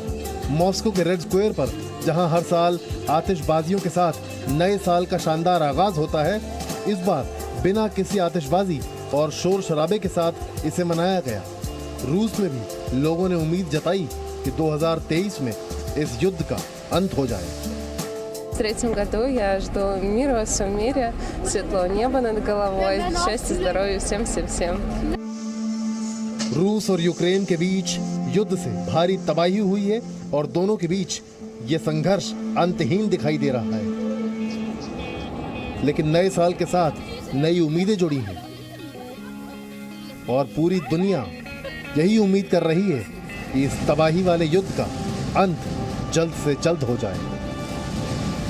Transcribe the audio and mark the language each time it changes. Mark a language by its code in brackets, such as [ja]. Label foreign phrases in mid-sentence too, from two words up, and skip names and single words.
[hi] मॉस्को के रेड स्क्वायर पर जहां हर साल आतिशबाजियों के साथ नए साल का शानदार आगाज होता है, इस बार बिना किसी आतिशबाजी और शोर शराबे के साथ इसे मनाया गया। रूस में भी लोगों ने उम्मीद जताई कि 2023 में इस युद्ध का अंत हो जाए। [ru] В третьем году я жду мира во всем мире, светлого неба над головой, счастья, здоровья всем. [hi] रूस और यूक्रेन के बीच युद्ध से भारी तबाही हुई है और दोनों के बीच ये संघर्ष अंतहीन दिखाई दे रहा है। लेकिन नए साल के साथ नई उम्मीदें जुड़ी हैं और पूरी दुनिया यही उम्मीद कर रही है कि इस तबाही वाले युद्ध का अंत जल्द से जल्द हो जाए।